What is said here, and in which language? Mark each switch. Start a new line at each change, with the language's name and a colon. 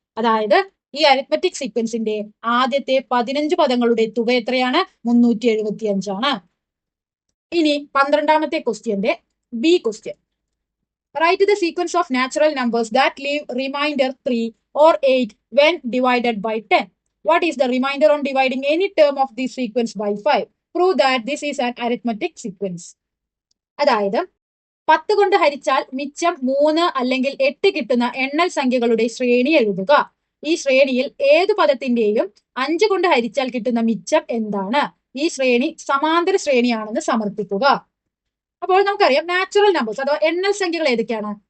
Malayalam: അതായത് ഈ അരിത്മെറ്റിക് സീക്വൻസിന്റെ ആദ്യത്തെ 15 പദങ്ങളുടെ തുക എത്രയാണ്, 375 ആണ്. ഇനി 12ാമത്തെ ക്വസ്റ്റ്യന്റെ B question.
English: Write the sequence of natural numbers that leave remainder 3 or 8 when divided by 10. What is the remainder on dividing any term of this sequence by 5? Prove that this is an arithmetic sequence.
Malayalam: അതായത് 10 കൊണ്ട് ഹരിച്ചാൽ മിച്ചം 3 അല്ലെങ്കിൽ 8 കിട്ടുന്ന എണ്ണൽ സംഖ്യകളുടെ ശ്രേണി എഴുതുക. ഈ ശ്രേണിയിൽ ഏതു പദത്തിന്റെയും 5 കൊണ്ട് ഹരിച്ചാൽ കിട്ടുന്ന മിച്ചം എന്താണ്? ഈ ശ്രേണി സമാന്തര ശ്രേണിയാണെന്ന് സമർത്ഥിക്കുക. അപ്പോൾ നമുക്കറിയാം നാച്ചുറൽ നമ്പേഴ്സ് അഥവാ എണ്ണൽ സംഖ്യകൾ ഏതൊക്കെയാണ്?